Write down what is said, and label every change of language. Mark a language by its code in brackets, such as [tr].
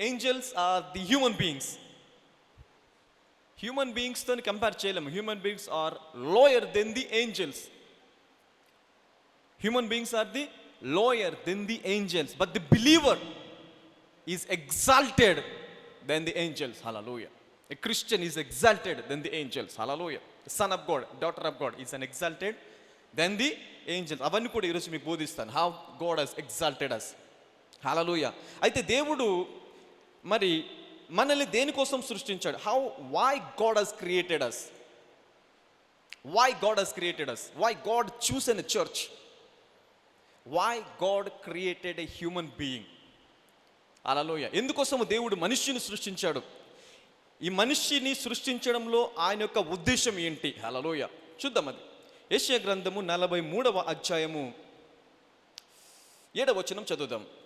[en] Angels are the human beings. [te] Human బీయింగ్స్తో compare చేయలేము. [en] Human beings are lower than the angels. Human beings are the lower than the angels, but the believer is exalted than the angels. Hallelujah. A Christian is exalted than the angels. Hallelujah. Son of God, daughter of God is an exalted than the angels. [te] అవన్నీ కూడా ఈరోజు మీకు బోధిస్తాను. [en] How God has exalted us. [te] హల్లెలూయా. అయితే దేవుడు మరి మనల్ని దేనికోసం సృష్టించాడు? [en] why God has created us? Why God has created us? Why God chosen a church? Why God created a human being? [te] హల్లెలూయా. ఎందుకోసము దేవుడు మనిషిని సృష్టించాడు? ఈ మనిషిని సృష్టించడంలో ఆయన యొక్క ఉద్దేశం ఏంటి? హల్లెలూయా. చూద్దాం. అది యెషయా గ్రంథము 43వ అధ్యాయము 7వ వచనం చదువుదాం.